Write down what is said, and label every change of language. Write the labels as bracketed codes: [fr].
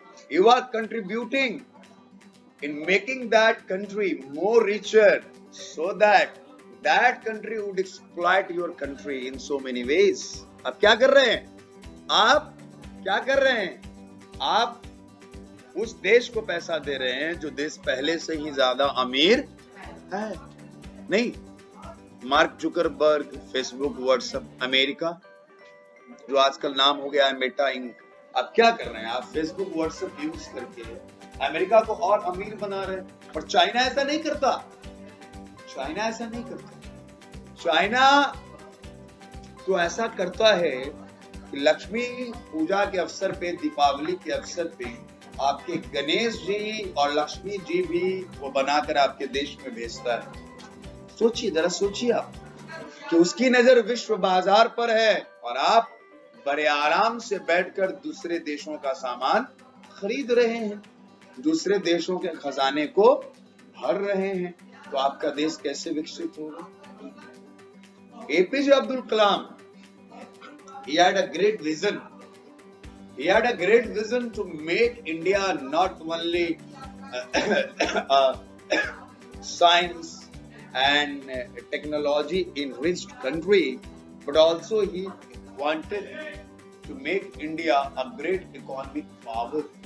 [en] You are contributing in making that country more richer, so that that country would exploit your country in so many ways. [hi] आप क्या कर रहे हैं? आप क्या कर रहे हैं? आप उस देश को पैसा दे रहे हैं जो देश पहले से ही ज्यादा अमीर है। नहीं, mark Zuckerberg, Facebook, WhatsApp, America जो आजकल नाम हो गया है मेटा इंक, आप क्या कर रहे हैं? आप फेसबुक व्हाट्सएप यूज करके अमेरिका को और अमीर बना रहे हैं। पर चाइना ऐसा नहीं करता, चाइना ऐसा नहीं करता। चाइना तो ऐसा करता है कि लक्ष्मी पूजा के अवसर पे, दीपावली के अवसर पे आपके गणेश जी और लक्ष्मी जी भी वो बनाकर आपके देश में भेजता है। सोचिए, जरा सोचिए आप कि उसकी नजर विश्व बाजार पर है और आप बड़े आराम से बैठकर दूसरे देशों का सामान खरीद रहे हैं, दूसरे देशों के खजाने को भर रहे हैं। तो आपका देश कैसे विकसित होगा? [en] APJ Abdul Kalam, he had a great vision. He had a great vision to make India not only science and technology enriched country, but also he wanted to make India a great economic power.